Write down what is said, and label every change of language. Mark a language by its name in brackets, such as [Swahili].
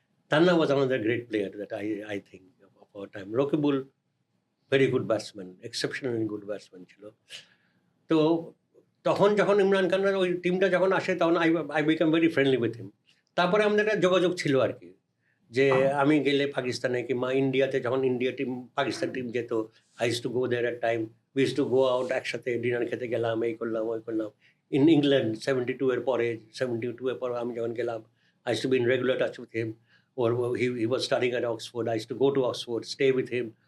[English] Tanna was another great player that I think of our time. Rokibul, very good batsman, exceptionally good batsman [Bangla] ছিল। তো তখন যখন ইমরান খানের ওই টিমটা যখন আসে তখন [English] I become very friendly with him. [Bangla] তারপরে আমাদের একটা যোগাযোগ ছিল আর কি, যে আমি গেলে পাকিস্তানে কিংবা ইন্ডিয়াতে, যখন ইন্ডিয়া টিম পাকিস্তান টিম যেত, [English] I use to go there at time, we use to go out, [Bangla] একসাথে ডিনার খেতে গেলাম, এই করলাম ওই করলাম। [English] in England 72 [Bangla] এর পরে, 72 এর পর আমি যখন গেলাম, [English] I use to be in regular touch with him. or he was studying at Oxford. I used to go to Oxford, stay with him.